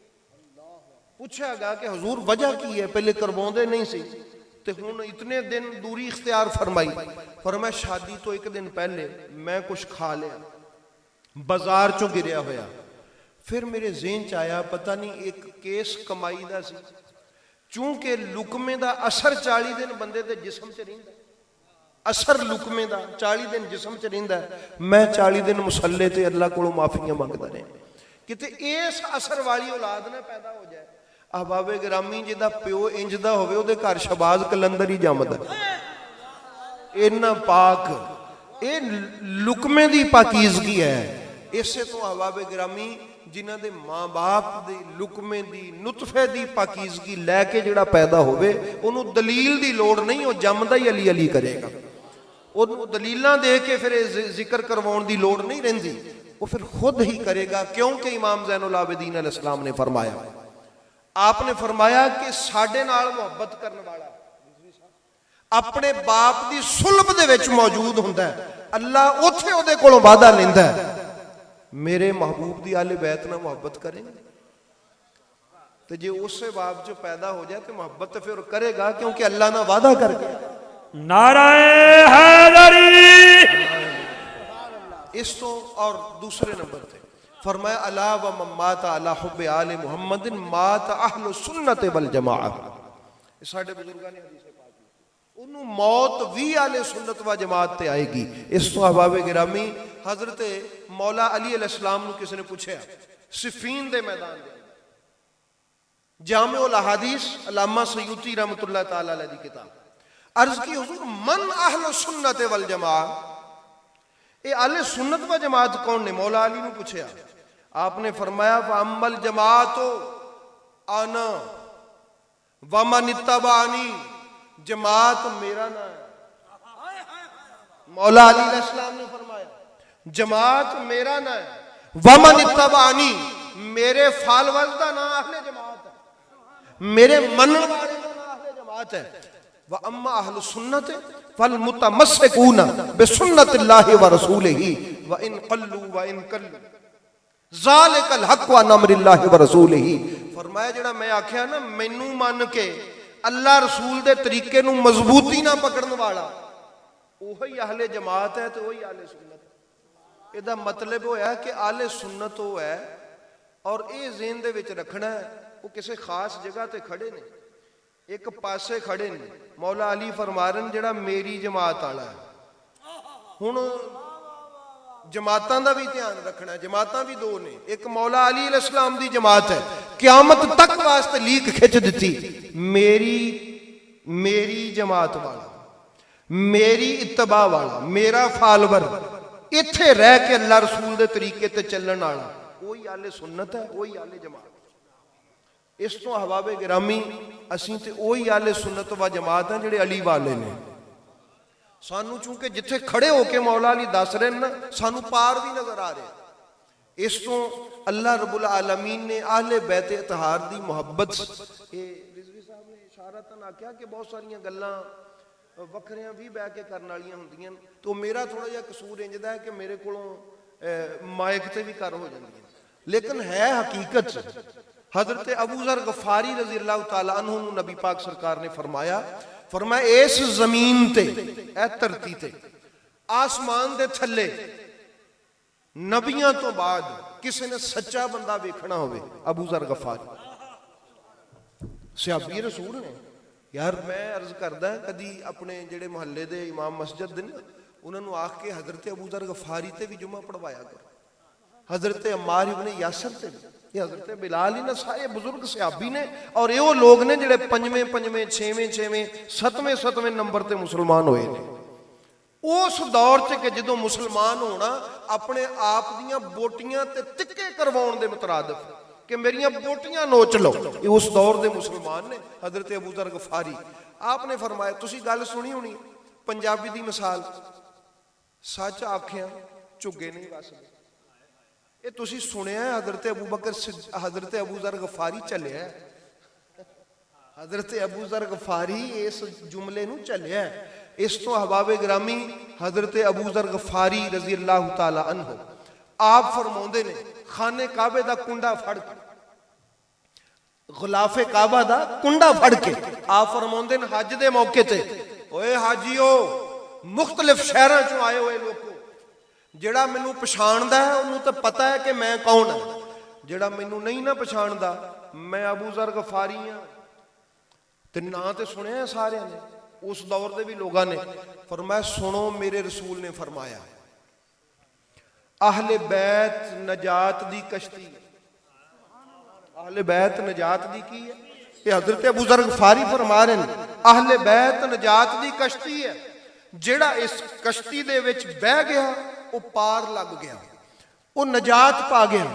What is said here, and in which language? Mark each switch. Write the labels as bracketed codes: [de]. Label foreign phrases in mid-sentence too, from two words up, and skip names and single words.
[pa] پوچھا گا کہ حضور وجہ کی ہے پہلے کرواؤندے نہیں سی تے ہن اتنے دن دوری اختیار فرمائی. فرمایا شادی تو ایک دن پہلے میں کچھ کھا لیا بازار چوں گریا ہویا پھر میرے ذہن چ آیا پتہ نہیں ایک کیس کمائی دا سی چونکہ لقمے دا اثر 40 دن بندے دے جسم چ رہندا اثر لقمے دا 40 دن جسم چ رہندا میں 40 دن مصلے تے اللہ کولوں معافیاں منگدا رہا کتے اس اثر والی اولاد نہ پیدا ہو جائے. احباب گرامی جدا پیو انج دا ہوے او دے گھر شہباز کلندر ہی جمدا اینا پاک اے لقمے دی پاکیزگی ہے. اسے تو احباب گرامی جنہ دے ماں باپ دی لقمے دی نطفے دی پاکیزگی لے کے جڑا پیدا ہوئے انہوں دلیل دی لوڑ نہیں وہ جمدہ ہی علی علی کرے گا. انہوں دلیلاں دے کے پھر ذکر کرواؤن دی لوڑ نہیں رہندی وہ پھر خود ہی کرے گا. کیونکہ امام زین العابدین علیہ السلام نے فرمایا آپ نے فرمایا کہ ساڈے نال محبت کرنے والا اپنے باپ دی صلب دے وچ موجود ہوندا ہے، اللہ اوتھے او دے کولوں وعدہ لیندا ہے میرے محبوب دی اہل بیت نال محبت کریں گے، تو جے اسے باپ جو پیدا ہو جائے تو محبت تو پھر کرے گا، کیونکہ اللہ نہ وعدہ کر کے۔ نعرہ حیدری۔ اس تو اور دوسرے نمبر تے فرمایا [ar] الا و من مات علی حب آل محمد مات اہل سنت والجماعہ، [pa] ساڈے بزرگاں نے حدیث پاک کی، انہوں موت بھی اہل سنت و جماعت تے آئے گی۔ اس تو احباب گرامی حضرت مولا علی علیہ السلام نو کسی نے پوچھا صفین دے میدان دے جامع الاحادیث علامہ سیوطی رحمۃ اللہ تعالی علیہ دی کتاب، عرض کی حضور [ar] من اہل سنت والجماعہ، [pa] اے اہل سنت و جماعت کون نے؟ مولا علی نے پوچھا، آپ نے فرمایا [ar] فَأَمَّا الْجَمَاعَةُ أَنَا وَمَنِ اتَّبَعَنِي، [ur] جماعت میرا نام ہے۔ مولا علی علیہ السلام نے فرمایا جماعت میرا نام ہے، [ar] وَمَنِ اتَّبَعَنِي، [pa] میرے فالوز دا نام اہل جماعت ہے، میرے منن والے دا نام اہل جماعت ہے۔ [ar] وَأَمَّا أَهْلُ السُّنَّةِ فَالْمُتَمَسِّكُونَ بِسُنَّةِ اللَّهِ وَرَسُولِهِ وَإِن قَلُّوا وَإِن كَلُّوا ذَلِكَ الْحَقُّ عَنْ أَمْرِ اللَّهِ وَرَسُولِهِ۔ [pa] فرمایا جڑا میں آکھیا نا مینوں مان کے اللہ رسول دے طریقے نو مضبوطی نہ پکڑن والا وہی اہل جماعت ہے، تو وہی اہل سنت۔ یہ دا مطلب ہویا کہ اہل سنت وہ ہے، اور اے ذہن دے وچ رکھنا ہے وہ کسی خاص جگہ تے کھڑے نے، ایک پاسے کھڑے نے۔ [ur] مولا علی فرما رہے ہیں جڑا میری جماعت والا ہے، [pa] ہن جماعتاں دا بھی دھیان رکھنا ہے، جماعتاں بھی دو نے، ایک مولا علی علیہ السلام دی جماعت ہے، قیامت تک واسطے لیک کھچ دیتی میری جماعت والا، میری اتباع والا، میرا فالور، ایتھے رہ کے اللہ رسول دے طریقے تے چلن والا، وہی اہل سنت ہے، وہی اہل جماعت۔ اس تو احباب گرامی اسیں تے وہی اہل سنت و جماعت ہیں جڑے علی والے نے۔ سانو چونکہ جتھے کھڑے ہو کے مولا علی دس رہے ہیں نا، سانو پار بھی نظر آ رہے۔ اس تو اللہ رب العالمین نے اہل بیت اطہار دی محبت، رضوی صاحب نے اشارتاً آکھیا کہ بہت ساریاں گلاں وکھریاں بھی بہ کے کرن والیاں ہوندیاں، تو میرا تھوڑا جہا قصور انجدا ہے کہ میرے کولوں مائک تے بھی کر ہو جاندیاں، لیکن ہے حقیقت۔ حضرت ابو ذر غفاری رضی اللہ تعالیٰ عنہ نبی پاک سرکار نے فرمایا اس زمین تے، اے دھرتی تے، آسمان دے تھلے نبیاں تو بعد کسی نے سچا بندہ ویکھنا ہوئے ابو ذر غفاری، صحابی رسول نے۔ یار میں عرض کردہ کدی اپنے جڑے محلے دے امام مسجد دے انہوں نے آکھ کے حضرت ابو ذر غفاری تے بھی جمعہ پڑھوایا کرو، حضرت عمار ابن یاسر تے بھی، یہ حضرت بلال ہی نہ، سارے بزرگ صحابی نے، اور یہ وہ لوگ نے جڑے پنجویں چھویں ستویں نمبر تے مسلمان ہوئے نے۔ اس دور چ کہ جدوں مسلمان ہونا اپنے آپ دیاں بوٹیاں تے تکے کرواؤن دے مترادف کہ میریاں بوٹیاں نوچ لو، یہ اس دور دے مسلمان نے۔ حضرت ابو ذر غفاری آپ نے فرمایا، تسی گل سنی ہونی پنجابی دی مثال، سچ آکھیاں چگے نہیں وسدے۔ یہ تسی سنیا ہے حضرت ابو ذر غفاری چلیا ہے، حضرت ابو ذر غفاری اس جملے نو چلیا ہے۔ اس تو احباب گرامی حضرت ابو ذر غفاری رضی اللہ تعالی عنہ آپ فرماؤندے نے خانے کعبے دا کنڈا پھڑ کے، غلاف کعبہ دا کنڈا پھڑ کے آپ فرماؤندے نے حج دے موقع تے، اوے حاجیو مختلف شہراں چوں آئے ہوئے لوگوں، جڑا مینوں پچھاندہ ہے انہوں تو پتہ ہے کہ میں کون ہے، جڑا مینوں نہیں نہ پچھاندہ میں ابو ذر غفاری ہاں، تے نام تے سنے ہیں سارے نے، اس دور دے بھی لوگاں نے۔ فرمایا سنو میرے رسول نے فرمایا اہل بیت نجات دی کشتی، اہل بیت نجات دی کی ہے، یہ حضرت ابو ذر غفاری فرما رہے ہیں اہل بیت نجات دی کشتی ہے، جڑا اس کشتی دے وچ بہ گیا وہ پار لگ گیا، وہ نجات پا گیا۔